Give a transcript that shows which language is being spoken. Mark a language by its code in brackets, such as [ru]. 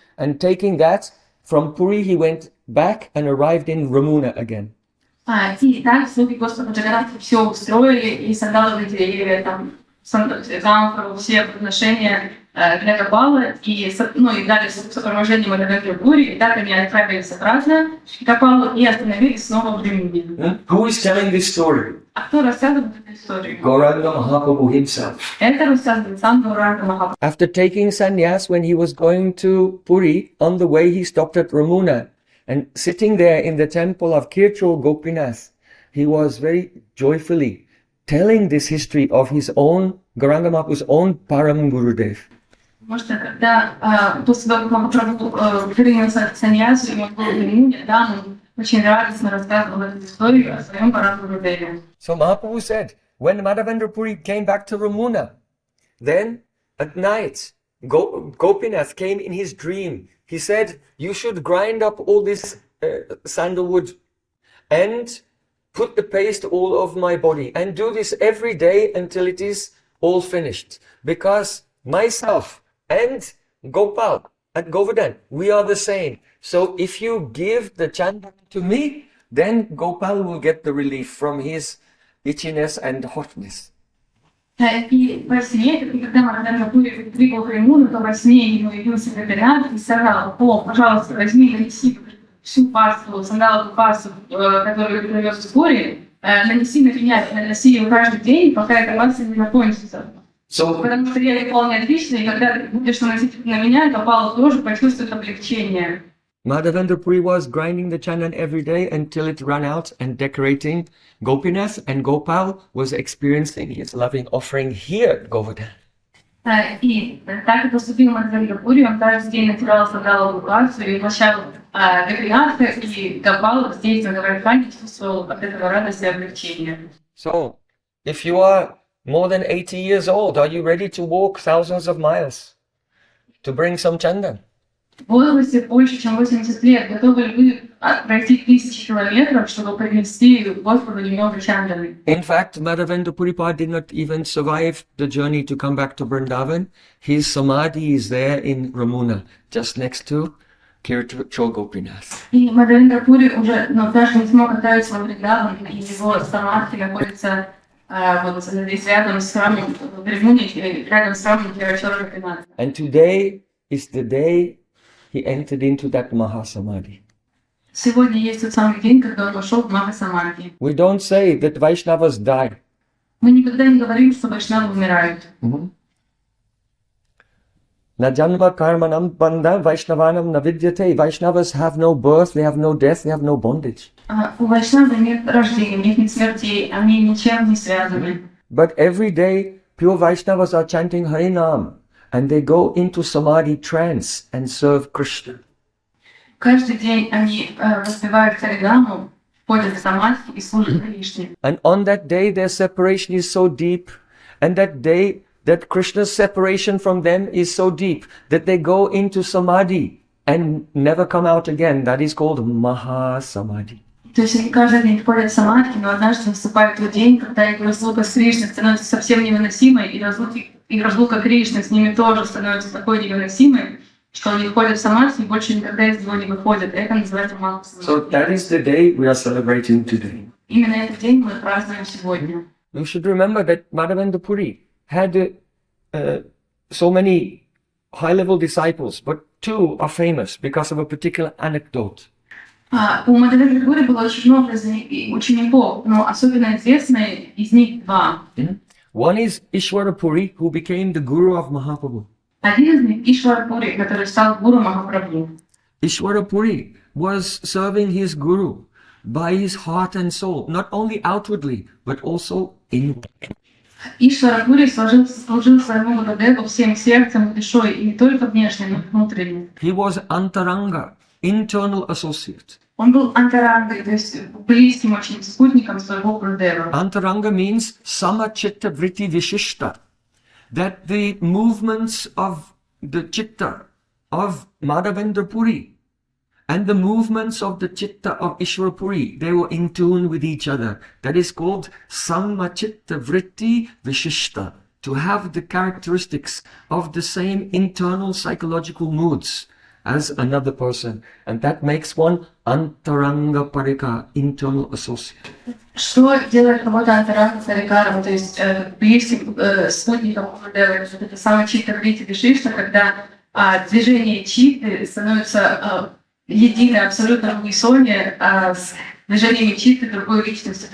[en] And taking that, from Puri he went back and arrived in Ramuna again. [ru] И так слуги Господа Джаганнатха все устроили, и сандаловые деревья, там, камфору, все подношения для Гопалы, и дали сопровождение Мādhavendra Puri, и так они отправились обратно к Гопалу и остановились снова в Риме. [en] Who is telling this story? [ru] А кто рассказывает эту историю? [en] Gauranga Mahaprabhu himself. [ru] Это рассказывает сам Гауранга Махапрабху. [en] After taking sannyas, when he was going to Puri, on the way he stopped at Ramuna. And sitting there in the temple of Kirchur Gopinath, he was very joyfully telling this history of his own, Gauranga Mahaprabhu's own Param Gurudev. [ru] Потому что когда после того, как Махапрабху принял саньясу, и он был в Римуне, да, он очень радостно рассказывал эту историю о своем Парам Гурудеве. [en] So Mahaprabhu said, when Mādhavendra Puri came back to Ramuna, then at night, Gopinath came in his dream. He said, you should grind up all this sandalwood and put the paste all over my body and do this every day until it is all finished. Because myself and Gopal at Govardhana, we are the same. So if you give the chandan to me, then Gopal will get the relief from his itchiness and hotness. [ru] И во сне, когда Мādhavendra Puri прибыл в Римуну, то во сне ему явился Гопинат и сказал, пожалуйста, возьми, нанеси всю пасту, сандаловую пасту, которую ты привез в Пури, нанеси на меня, наноси ее каждый день, пока эта паста не закончится. Потому что я ее вполне отлично, и когда ты будешь наносить на меня, Гопал тоже почувствует облегчение. [en] Mādhavendra Puri was grinding the chandan every day until it ran out and decorating Gopinath, and Gopal was experiencing his loving offering here at Govardhana. [ru] И так и поступил Мādhavendra Puri, он каждый день натирал сандаловую пасту и угощал Гопинатха, и Гопал здесь на Govardhana чувствовал от этого радость и облегчение. [en] So, if you are more than 80 years old, are you ready to walk thousands of miles to bring some chandan? [ru] В возрасте больше, чем 80 лет, готовы ли вы пройти 1000 километров, чтобы принести Господу немного чанданы? [en] In fact, Mādhavendra Puripad did not even survive the journey to come back to Vrindavan. His samadhi is there in Ramuna, just next to Kirchur Gopinath. [ru] И Мādhavendra Puri уже, даже не смог отправиться во Вриндаван, и его самадхи находится вот здесь рядом с храмом в Римуне, рядом с храмом Kirchur Gopinath. [en] And today is the day he entered into that Mahasamadhi. [ru] Сегодня есть тот самый день, когда он вошел в Махасамадхи. [en] We don't say that Vaishnavas die. [ru] Мы никогда не говорим, что вайшнавы умирают. [sa] Na janma karmanam bandha Vaishnavanam na vidyate. [en] Vaishnavas have no birth, they have no death, they have no bondage. [ru] У вайшнавы нет рождения, у них нет смертей, они ничем не связаны. [en] But every day, pure Vaishnavas are chanting Harinam. And they go into samadhi trance and serve Krishna. [ru] Каждый день они воспевают Харинаму, входят в самадхи и служат Кришне. [en] And on that day their separation is so deep, and that day that Krishna's separation from them is so deep that they go into samadhi and never come out again. That is called Mahasamadhi. [ru] То есть они каждый день входят в самадхи, но однажды наступает тот день, когда их разлука с Кришной становится совсем невыносимой, и разлука Кришны с ними тоже становится такой невыносимой, что они входят в самадхи и больше никогда из него не выходят. Это называется Махасамадхи. [en] So that is the day we are celebrating today. [ru] именно этот день мы празднуем сегодня. [en] You should remember that Mādhavendra Purī had so many high-level disciples, but two are famous because of a particular anecdote. [ru] У Мādhavendra Purī было очень много учеников, но особенно известные из них два. [en] One is Ishvara Purī, who became the guru of Mahaprabhu. [ru] Один из них Ишвара Пури, который стал гуру Махапрабху. [en] Ishvara Purī was serving his guru by his heart and soul, not only outwardly, but also inwardly. [ru] Ишвара Пури служил своему Гурудеву всем сердцем и душой, и не только внешне, но и внутренне. [en] He was Antaranga, internal associate. [ru] Он был антарангой, то есть близким очень спутником своего Гурудева. [en] Antaranga means Samachitta Vritti Vishishta, that the movements of the chitta of Mādhavendra Purī and the movements of the chitta of Ishvara Purī, they were in tune with each other. That is called Samachitta Vritti Vishishta, to have the characteristics of the same internal psychological moods as another person. And that makes one Antaranga Parika, internal associate. [ru] Что делает кого-то антаранга сарикаром, то есть близким спутником Гурудева? Это самое читта врити вишишта, когда движение читты становится единой, абсолютно в униссоне с движениями читты другой личности.